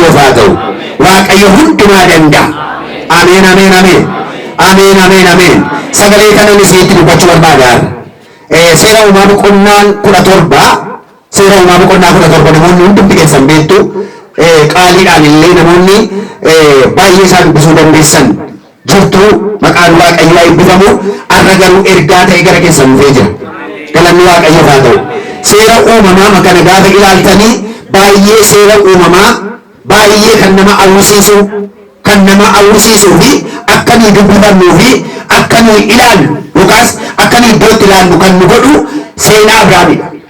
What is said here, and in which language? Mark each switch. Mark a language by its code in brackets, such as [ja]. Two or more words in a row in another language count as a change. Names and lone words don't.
[om] ፋተው ዋቀዮ ሁንዱማ ደንዳ አሜን አሜን አሜን አሜን አሜን አሜን ሰገሌ ከነን ሲት ዱበቹ በርባዳር ሴራ ኡማሙ ቆናን ኩዳ ቶርባ ሴራ ኡማሙ ቆና ኩዳ ቶርባ ነሞኒ ሁንዱም ጥቀሰን ቤቱ ቃሊዳን illee namoonni baay'ee isaan dubbisuu dandeessan jirtu maqaan waaqayyo eebbifamu arra garuu ergaa ta'e gara keessan dhufee jira. Galanni waaqayyoof haa ta'u. Seera uumamaa makana gaafa ilaaltanii baay'ee seera uumamaa baay'ee kan nama hawwisiisuu fi akkamii dubbifannuu fi akkamii ilaallu yookaas akkamii iddootti ilaallu kan nu godhu seenaa Abrahaamidha.